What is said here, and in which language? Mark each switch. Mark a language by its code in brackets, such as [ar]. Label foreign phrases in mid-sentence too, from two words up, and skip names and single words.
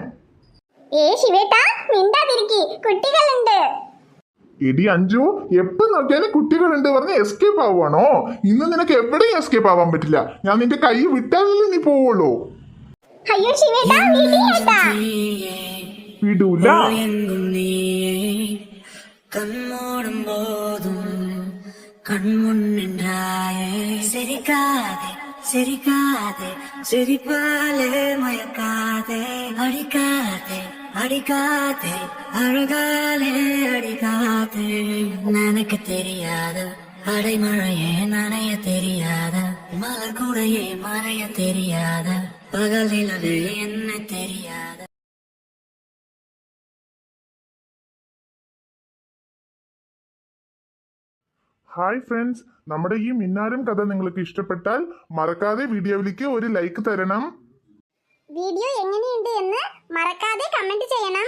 [ml] എടി അഞ്ജു, എപ്പോ നോക്കിയാലും കുട്ടികളുണ്ട് പറഞ്ഞ് എസ്കേപ്പ് ആവുകയാണോ? ഇന്ന് നിനക്ക് എവിടെയും എസ്കേപ്പ് ആവാൻ പറ്റില്ല. ഞാൻ നിന്റെ കൈ വിട്ടാലല്ലേ നീ പോവുള്ളൂ. വിടൂല. [ta] கண்மூடும் போதும் கண்முன் நின்றாயே சிரிக்காதே சிரிக்காதே சிரிப்பாலே மயக்காதே அடிக்காதே அடிக்காதே அழகாலே அடிக்காதே நினைக்க தெரியாத அடைமழையே நனைய தெரியாத மலர் கூடையே மறைய தெரியாத பகல் நிலவே என்ன தெரியாத [en] Hi friends, [ml] നമ്മുടെ ഈ മിന്നാരം കഥ നിങ്ങൾക്ക് ഇഷ്ടപ്പെട്ടാൽ മറക്കാതെ വീഡിയോയിലേക്ക് ഒരു ലൈക്ക് തരണം. വീഡിയോ എങ്ങനെയുണ്ട് എന്ന് മറക്കാതെ കമന്റ് ചെയ്യണം.